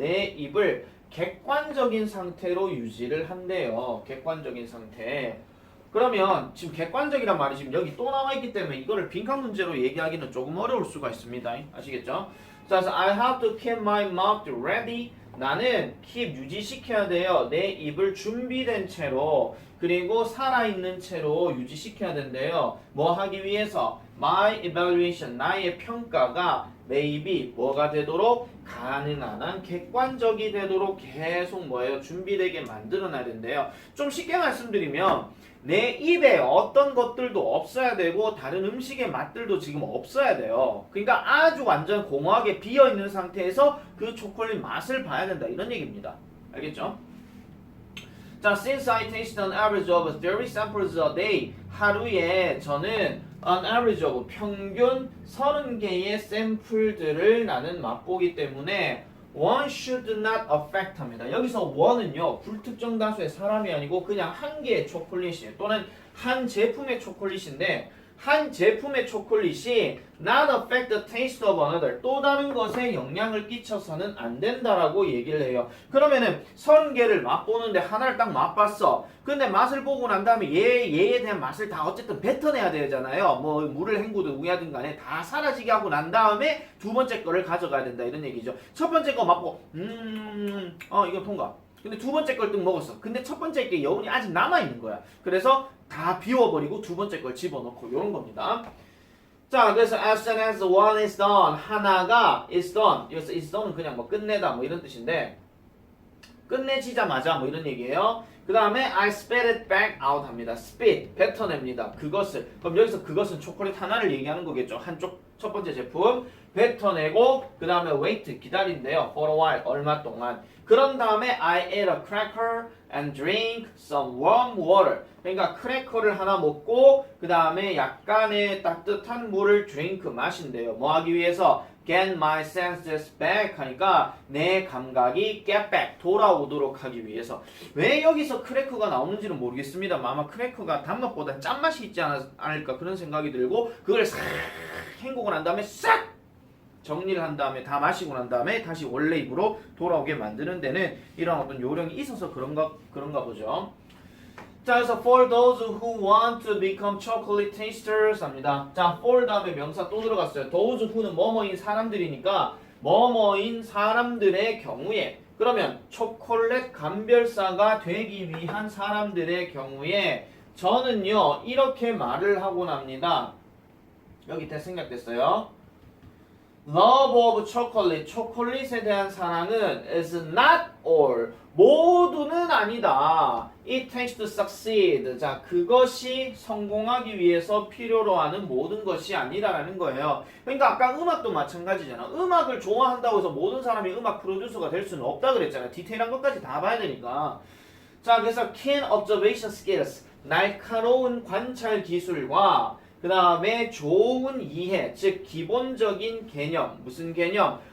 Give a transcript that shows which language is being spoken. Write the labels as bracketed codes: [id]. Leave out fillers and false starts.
[ko] 내 입을 객관적인 상태로 유지를 한대요. 객관적인 상태. 그러면 지금 객관적이란 말이 지금 여기 또 나와 있기 때문에 이거를 빈칸 문제로 얘기하기는 조금 어려울 수가 있습니다. 아시겠죠? [en] 자, 그래서 I have to keep my mouth ready. [ko] 나는 keep 유지시켜야 돼요. 내 입을 준비된 채로 그리고 살아있는 채로 유지시켜야 된대요. 뭐 하기 위해서? [en] My evaluation, [ko] 나의 평가가 내 입이 뭐가 되도록 가능한 한 객관적이 되도록 계속 뭐예요? 준비되게 만들어놔야 된대요. 좀 쉽게 말씀드리면 내 입에 어떤 것들도 없어야 되고 다른 음식의 맛들도 지금 없어야 돼요. 그러니까 아주 완전 공허하게 비어있는 상태에서 그 초콜릿 맛을 봐야 된다 이런 얘기입니다. 알겠죠? [en] 자, since I taste an average of 30 samples a day [ko] 하루에 저는 [en] an average of [ko] 평균 30개의 샘플들을 나는 맛보기 때문에 [en] one should not affect [ko] 합니다. 여기서 one은요 불특정 다수의 사람이 아니고 그냥 한 개의 초콜릿이에요. 또는 한 제품의 초콜릿인데 한 제품의 초콜릿이 [en] not affect the taste of another [ko] 또 다른 것에 영향을 끼쳐서는 안 된다라고 얘기를 해요. 그러면은 30개를 맛보는데 하나를 딱 맛봤어. 근데 맛을 보고 난 다음에 얘에 대한 맛을 다 어쨌든 뱉어내야 되잖아요. 뭐 물을 헹구든 우야든 간에 다 사라지게 하고 난 다음에 두 번째 거를 가져가야 된다 이런 얘기죠. 첫 번째 거 맛보고 이거 통과. 근데 두 번째 걸 뜩 먹었어. 근데 첫 번째 게 여운이 아직 남아있는 거야. 그래서 다 비워버리고 두 번째 걸 집어넣고 이런 겁니다. 자, 그래서 [en] as soon as one is done [ko] 하나가 [en] is done [ko] 여기서 is done은 그냥 뭐 끝내다 뭐 이런 뜻인데 끝내지자마자 뭐 이런 얘기예요. 그 다음에 [en] I spit it back out [ko] 합니다. spit 뱉어냅니다. 그것을 그럼 여기서 그것은 초콜릿 하나를 얘기하는 거겠죠. 한쪽 첫 번째 제품 뱉어내고 그 다음에 wait 기다린대요. [en] for a while [ko] 얼마 동안. 그런 다음에 [en] I ate a cracker and drink some warm water. [ko] 그러니까 크래커를 하나 먹고 그 다음에 약간의 따뜻한 물을 drink 마신대요. 뭐 하기 위해서? [en] Get my senses back [ko] 하니까 내 감각이 [en] get back [ko] 돌아오도록 하기 위해서. 왜 여기서 크래커가 나오는지는 모르겠습니다만 아마 크래커가 단맛보다 짠맛이 있지 않을까 그런 생각이 들고 그걸 싹 헹구고 난 다음에 싹 정리를 한 다음에 다 마시고 난 다음에 다시 원래 입으로 돌아오게 만드는 데는 이런 어떤 요령이 있어서 그런가 보죠. [en] 자, 그래서 for those who want to become chocolate tasters [ko] 합니다. 자, [en] for [ko] 다음에 명사 또 들어갔어요. [en] those who [ko] 는 뭐뭐인 사람들이니까 뭐뭐인 사람들의 경우에 그러면 초콜릿 감별사가 되기 위한 사람들의 경우에 저는요 이렇게 말을 하곤 합니다. 여기 때 생략됐어요. [en] Love of chocolate, [ko] 초콜릿에 대한 사랑은 [en] is not all, [ko] 모두는 아니다. [en] It takes to succeed. [ko] 자, 그것이 성공하기 위해서 필요로 하는 모든 것이 아니라는 거예요. 그러니까 아까 음악도 마찬가지잖아. 음악을 좋아한다고 해서 모든 사람이 음악 프로듀서가 될 수는 없다 그랬잖아. 디테일한 것까지 다 봐야 되니까. 자, 그래서 [en] keen observation skills, [ko] 날카로운 관찰 기술과 그 다음에 좋은 이해, 즉 기본적인 개념, 무슨 개념?